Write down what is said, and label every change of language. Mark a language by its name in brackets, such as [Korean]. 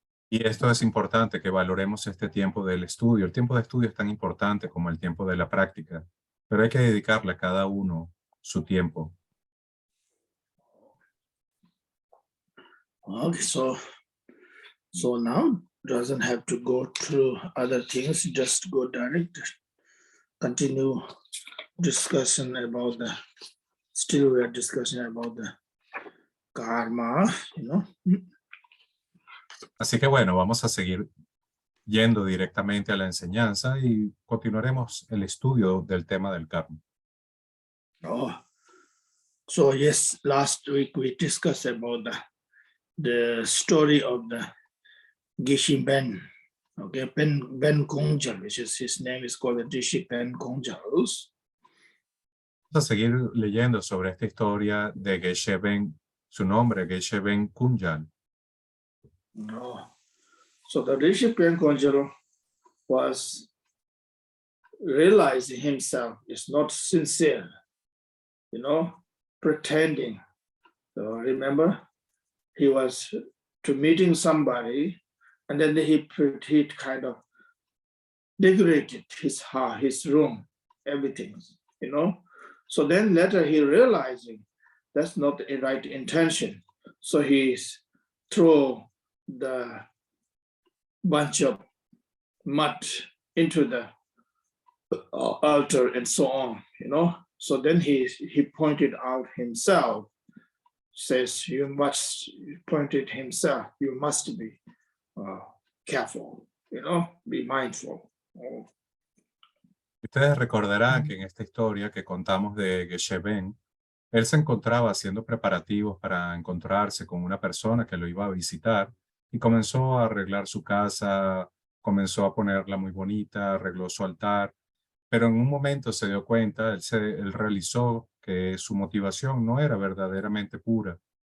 [Spanish] Y esto es importante, que valoremos este tiempo del estudio. El tiempo de estudio es tan importante como el tiempo de la práctica, pero hay que dedicarle a cada uno su tiempo. [English] Okay, so now doesn't have to go through other things, just go direct, continue discussion about the, still we are discussing about the karma, you know. [Spanish] Así que bueno, vamos a seguir yendo directamente a la enseñanza y continuaremos el estudio del tema del karma. [English] Oh, so yes, last week we discussed about the story of the Geshe Ben, okay, Ben Kongjal, which is his name is called the Geshe Ben Kongjal. [Spanish] Vamos a seguir leyendo sobre esta historia de Geshe Ben, su nombre, Geshe Ben Kunjal. Oh. [English] So the Geshe Ben Kongjal was realizing himself is not sincere, you know, pretending. So remember, he was to meeting somebody, and then he kind of decorated his room, everything, you know. So then later he realizing that's not a right intention. So he throw the bunch of mud into the altar and so on, you know. So then he pointed out himself, says you must, pointed himself, you must be careful, you know, be mindful. [Spanish] Ustedes recordarán que en esta historia que contamos de Geshe Ben, él se encontraba haciendo preparativos para encontrarse con una persona que lo iba a visitar y comenzó a arreglar su casa, comenzó a ponerla muy bonita, arregló su altar, pero en un momento se dio cuenta, él realizó que su motivación no era verdaderamente pura